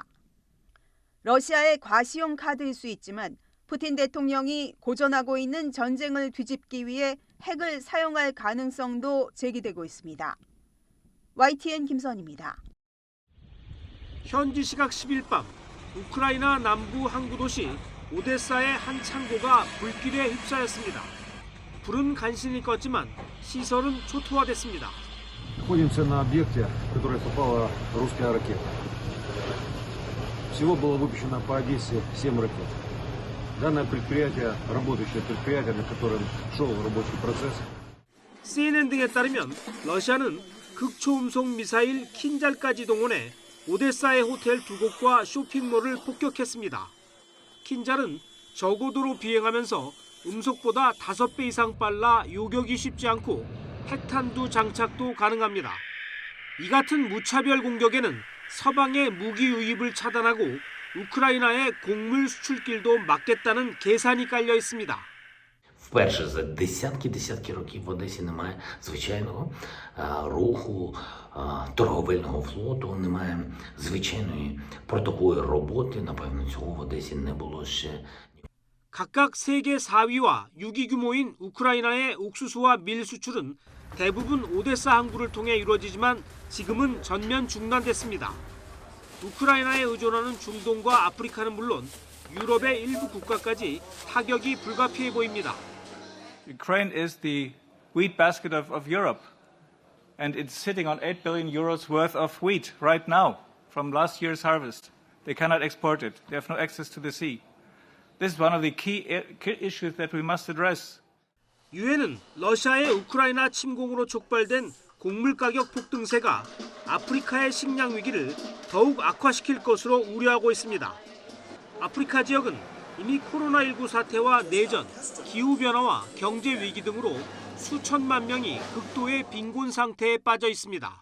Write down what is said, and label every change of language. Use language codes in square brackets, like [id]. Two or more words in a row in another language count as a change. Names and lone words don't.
[ko] 러시아의 과시용 카드일 수 있지만 푸틴 대통령이 고전하고 있는 전쟁을 뒤집기 위해 핵을 사용할 가능성도 제기되고 있습니다. YTN 김선입니다. 현지 시각 10일 밤 우크라이나 남부 항구 도시 오데사의 한 창고가 불길에 휩싸였습니다. 불은 간신히 껐지만 시설은 초토화됐습니다. [ru] Находимся на объекте, в который попала русская ракета. Всего было выпущено по Одессе 7 ракет. Данное предприятие, работающее предприятие, на котором шел рабочий процесс. [ko] CNN 등에 따르면 러시아는 극초음속 미사일 킨잘까지 동원해 오데사의 호텔 2곳과 쇼핑몰을 폭격했습니다. 킨잘은 저고도로 비행하면서 음속보다 5배 이상 빨라 요격이 쉽지 않고 핵탄두 장착도 가능합니다. 이 같은 무차별 공격에는 서방의 무기 유입을 차단하고 우크라이나의 곡물 수출길도 막겠다는 계산이 깔려 있습니다. [uk] Вперше за десятки років в Одесі немає звичайного руху торговельного флоту, немає звичайної портової роботи. Напевно, цього в Одесі не було ще. [ko] 각각 세계 4위와 6위 규모인 우크라이나의 옥수수와 밀 수출은 대부분 오데사 항구를 통해 이루어지지만 지금은 전면 중단됐습니다. 우크라이나에 의존하는 중동과 아프리카는 물론 유럽의 일부 국가까지 타격이 불가피해 보입니다. [en] Ukraine is the wheat basket of Europe, and it's sitting on 8 billion euros worth of wheat right now from last year's harvest. They cannot export it. They have no access to the sea. This is one of the key issues that we must address. [ko] 유엔은 러시아의 우크라이나 침공으로 촉발된 곡물 가격 폭등세가 아프리카의 식량 위기를 더욱 악화시킬 것으로 우려하고 있습니다. 아프리카 지역은 이미 코로나19 사태와 내전, 기후변화와 경제 위기 등으로 수천만 명이 극도의 빈곤 상태에 빠져 있습니다.